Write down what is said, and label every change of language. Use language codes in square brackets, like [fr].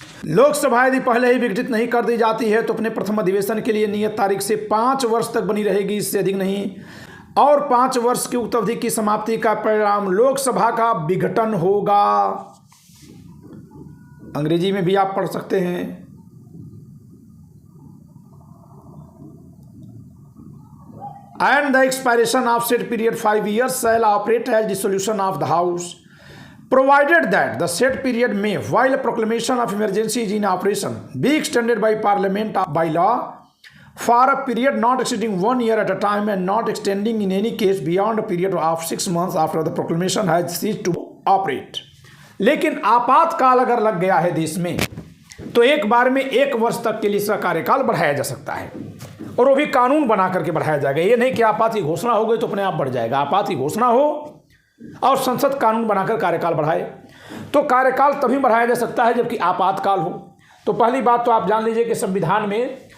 [hi] लोकसभा यदि पहले ही विघटित नहीं कर दी जाती है तो अपने प्रथम अधिवेशन के लिए नियत तारीख से 5 वर्ष तक बनी रहेगी, इससे अधिक नहीं। और 5 वर्ष की उक्त अवधि की समाप्ति का परिणाम लोकसभा का विघटन होगा। अंग्रेजी में भी आप पढ़ सकते हैं। [en] And the expiration of said period 5 years shall operate as dissolution of the House, provided that the said period may, while a proclamation of emergency is in operation, be extended by Parliament by law for a period not exceeding 1 year at a time and not extending in any case beyond a period of 6 months after the proclamation has ceased to operate. [hi] लेकिन आपातकाल अगर लग गया है देश में तो एक बार में 1 वर्ष तक के लिए इसका कार्यकाल बढ़ाया जा सकता है, और वो भी कानून बना करके बढ़ाया जाएगा। ये नहीं कि आपात की घोषणा हो गई तो अपने आप बढ़ जाएगा। आपात की घोषणा हो और संसद कानून बनाकर कार्यकाल बढ़ाए तो कार्यकाल तभी बढ़ाया जा सकता है जबकि आपातकाल हो। तो पहली बात तो आप जान लीजिए कि संविधान में